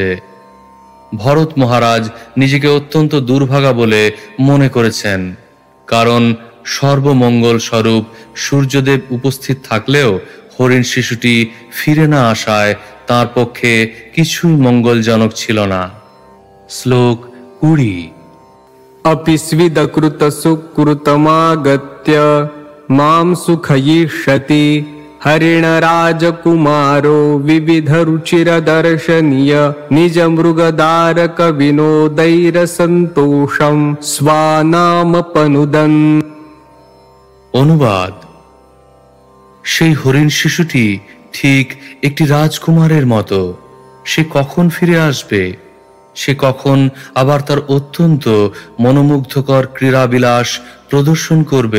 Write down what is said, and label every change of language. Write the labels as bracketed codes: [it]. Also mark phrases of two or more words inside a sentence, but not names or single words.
[bn] ভরত মহারাজ নিজেকে অত্যন্ত দুর্ভাগা বলে মনে করেছেন, কারণ সর্বমঙ্গল স্বরূপ সূর্যদেব উপস্থিত থাকলেও হরিণ শিশুটি ফিরে না আসায় তার পক্ষে কিছুই মঙ্গলজনক ছিল না। শ্লোক 20। [sa] अपि स्विदकृतसुकृतमागत्य मां सुखयिष्यति हरिणराजकुमारो विविधरुचिरदर्शनीय निजमृगदारकविनोदैरसन्तोषं स्वानामपनुदन्। [bn] অনুবাদ: সেই হরিণ শিশুটি ঠিক একটি রাজকুমারের মতো। সে কখন ফিরে আসবে? সে কখন আবার তার অত্যন্ত মনোমুগ্ধকর ক্রীড়াবিলাস প্রদর্শন করবে?